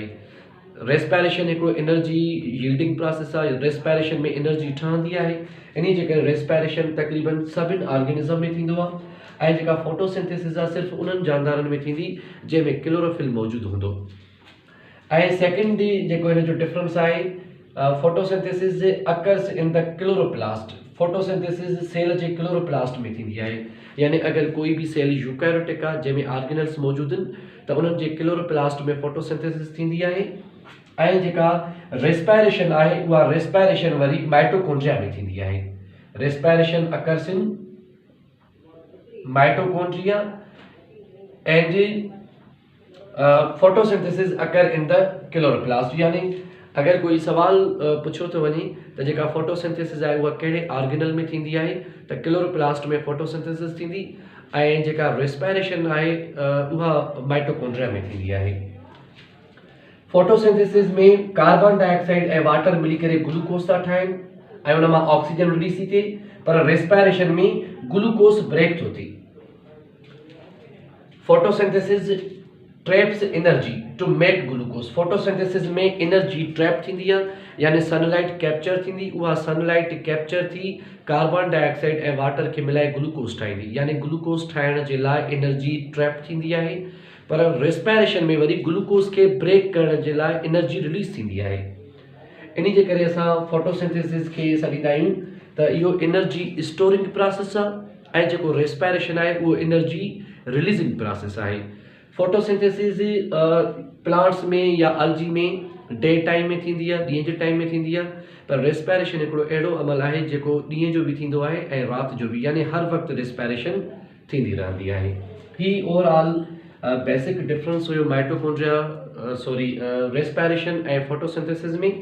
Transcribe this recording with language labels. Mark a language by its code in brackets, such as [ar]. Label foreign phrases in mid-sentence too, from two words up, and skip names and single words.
[sd] रेस्पिरेशन हिकिड़ो [en] energy yielding process [sd] आहे। रेस्पिरेशन में एनर्जी ठहंदी आहे। इन जे करे रेस्पिरेशन तक़रीबन सभिनि ऑर्गेनिज्म में थींदो आहे ऐं जेका फोटोसिंथेसिस आहे सिर्फ़ु उन्हनि जानदारनि में थींदी जंहिंमें क्लोरोफिल मौजूदु हूंदो। ऐं सेकेंड जेको हिन जो डिफरेंस आहे [en] photosynthesis occurs in the chloroplast. [sd] फोटोसिंथेसिस सेल जे क्लोरोप्लास्ट में थींदी आहे। यानी अगर कोई भी सेल यूकैरियोटिक आहे जंहिंमें ऑर्गेनल्स मौजूद आहिनि त उन्हनि जे क्लोरोप्लास्ट में फोटोसिंथेसिस थींदी आहे। ऐं जेका रेस्पिरेशन आहे उहा रेस्पिरेशन वरी माइटोकॉन्ड्रिया में थींदी आहे। [en] respiration occurs in mitochondria and photosynthesis occur in the chloroplast. [sd] यानी अगर कोई सवाल पुछो तो वञे त जेका फोटोसिंथेसिस आहे उहा कहिड़े ऑर्गेनल में थींदी आहे त क्लोरोप्लास्ट में फोटोसिंथेसिस थींदी ऐं जेका रेस्पिरेशन आहे उहा माइटोकॉन्ड्रिया में थींदी आहे। फोटोसिंथेसिस में [en] carbon dioxide [sd] ऐं वाटर मिली करे ग्लूकोस था ठाहिनि ऐं उन मां ऑक्सीजन रिलीज़ थी थिए। पर रेस्पिरेशन में ग्लूकोस ब्रेक थो थिए। [en] photosynthesis traps energy to make glucose. [sd] फोटोसिंथेसिस में [en] energy trap [sd] थींदी आहे यानी [en] sunlight capture [sd] थींदी। उहा [en] sunlight capture [sd] थी [en] carbon dioxide [sd] ऐं वाटर खे मिलाए ग्लूकोस ठाहींदी। यानी ग्लूकोस ठाहिण जे लाइ [en] energy trap [sd] थींदी आहे। पर रेस्पिरेशन में वरी ग्लूकोस के ब्रेक करण जे लाइ [en] energy release [sd] थींदी आहे। इन जे करे असां फोटोसिंथेसिस खे सॾींदा आहियूं त इहो [en] energy storing process [sd] आहे ऐं जेको रेस्पिरेशन आहे उहो [en] energy releasing process [sd] आहे। फोटोसिंथेसिस प्लांट्स में या अल्जी में [en] day time [sd] में थींदी आहे, ॾींहं जे टाइम में थींदी आहे। पर रेस्पिरेशन हिकिड़ो अहिड़ो अमल आहे जेको ॾींहं जो बि थींदो आहे ऐं राति जो बि, यानी हर वक़्तु रेस्पिरेशन थींदी रहंदी आहे। ही [en] overall basic difference [sd] हुयो रेस्पिरेशन ऐं फोटोसिंथेसिस में।